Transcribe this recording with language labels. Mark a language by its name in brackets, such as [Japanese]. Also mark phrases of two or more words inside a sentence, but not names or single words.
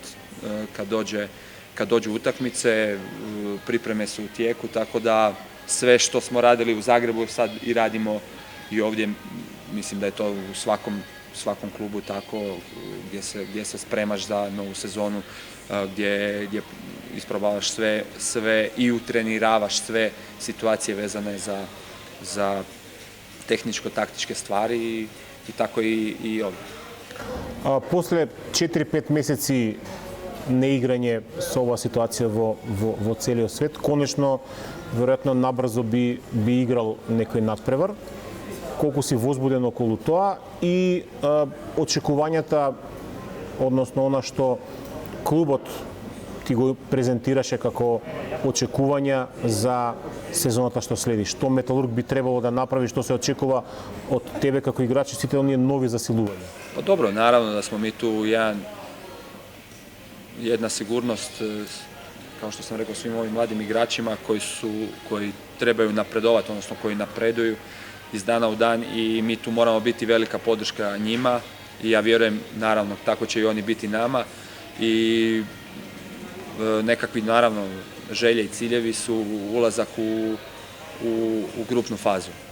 [Croatian] kad dođu utakmice, pripreme su u tijeku, tako da sve što smo radili u Zagrebu sad i radimo i ovdje, mislim da je to u svakom klubu tako, gdje se spremaš za novu sezonu, gdje isprobavaš sve i utreniravaš sve situacije vezane za tehničko-taktičke stvari i tako i ovdje. [Macedonian] После 4-5 месеци неиграње со оваа ситуација во целиот свет, конечно, веројатно набрзо би играл некој надпревар. Колку си возбуден околу тоа и очекувањата, односно она што клубот ти го презентираше како очекувања за сезоната што следи. Што Металург би требало да направи, што се очекува од тебе како играч и сите оние нови засилувања? [Croatian] Pa dobro, naravno da smo mi tu jedna sigurnost, kao što sam rekao, svim ovim mladim igračima koji trebaju napredovati, odnosno koji napreduju iz dana u dan i mi tu moramo biti velika podrška njima i ja vjerujem, naravno, tako će i oni biti nama i nekakvi, naravno, želje i ciljevi su ulazak u grupnu fazu.